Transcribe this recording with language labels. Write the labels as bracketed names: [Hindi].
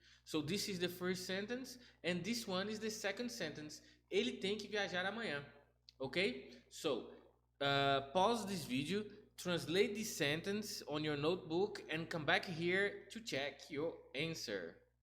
[English] So this is the first sentence, and this one is the second sentence. [Portuguese] Ele tem que viajar amanhã, okay? [English] So pause this video, translate this sentence on your notebook, and come back here to check your answer.